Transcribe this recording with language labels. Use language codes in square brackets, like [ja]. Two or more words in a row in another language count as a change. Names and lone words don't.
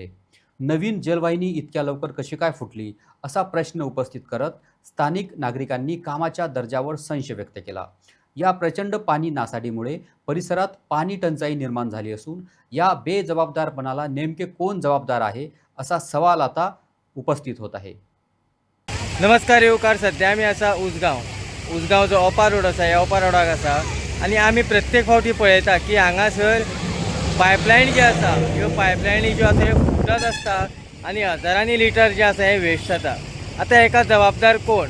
[mr] नवीन जलवाहिनी इतक्या लवकर कशी काय फुटली असा प्रश्न उपस्थित करत स्थानिक नागरिकांनी कामाच्या दर्जावर संशय व्यक्त केला. या प्रचंड पाणी नासाडीमुळे परिसरात पाणी टंचाई निर्माण झाली असून या बेजबाबदारपणाला नेमके कोण जबाबदार आहे असा सवाल आता उपस्थित होत आहे. [kok] नमस्कार येवकार. सध्या आमी आसा उसगांव जो ओपा रोड आसा ह्या ओपा रोडाक आसा आनी आमी प्रत्येक फावटी पळयता की हांगासर पायपलायन जी आसा ह्यो पायपलायनी ज्यो आसा ह्यो फुटत आसता आनी हजारांनी लिटर जे आसा हें वेस्ट जाता. आतां हेका जबाबदार कोण?